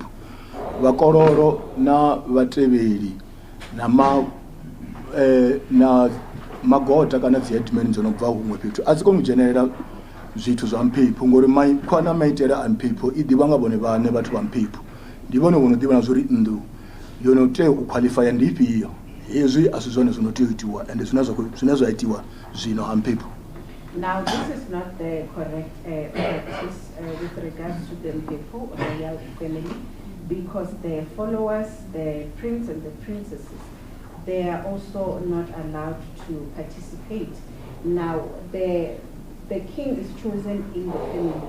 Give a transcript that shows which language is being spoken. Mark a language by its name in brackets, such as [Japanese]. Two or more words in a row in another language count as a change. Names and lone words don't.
[Venda] Vakololo na vateveli na magota kana dzi headmen dzo no bva huṅwe fhethu a dzi koni u dzhenelela zwithu zwa Mphephu ngori khwana maitele a Mphephu i ḓivha nga vhone vhane vhathu vha Mphephu, ndi vhone vho no ḓivha na zwo ri nnḓu yo no tea u qualify ndi ifhio. Hezwi a si zwone zwo no tea u itiwa ende zwine zwa itiwa zwino ha Mphephu. [English] Now, this is not the correct practice with regards to the Mphephu royal family, because the followers, the prince and the princesses, they are also not allowed to participate. Now, the king is chosen in the family.